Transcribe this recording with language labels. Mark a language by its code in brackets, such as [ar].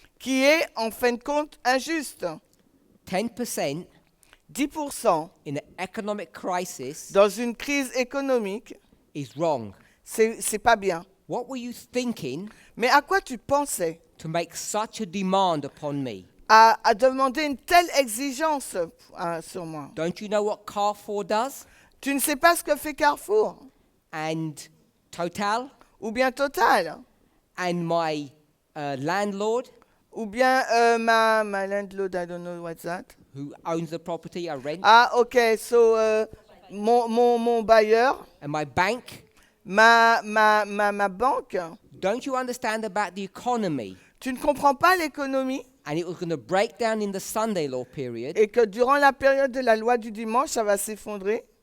[fr] qui est en fin de compte injuste. [en] 10% [fr] 10% [en] in an economic crisis [fr] dans une crise économique, [en] is wrong. [fr] c'est pas bien. [en] What were you thinking [fr] Mais à quoi tu pensais [en] to make such a demand upon me? [fr] à demander une telle exigence sur moi? [en] Don't you know what Carrefour does? [fr] Tu ne sais pas ce que fait Carrefour [en] And Total? [fr] ou bien Total [en] And my landlord, ou bien ma landlord, I don't know what's that. who owns the property I rent, [fr] Ah, ok, so mon bailleur, [en] and my bank. [fr] ma banque. [en] Don't you understand about the economy? [fr] Tu ne comprends pas l'économie [en] And it was going to break down in the Sunday law period, [fr] et que durant la période de la loi du dimanche, ça va s'effondrer.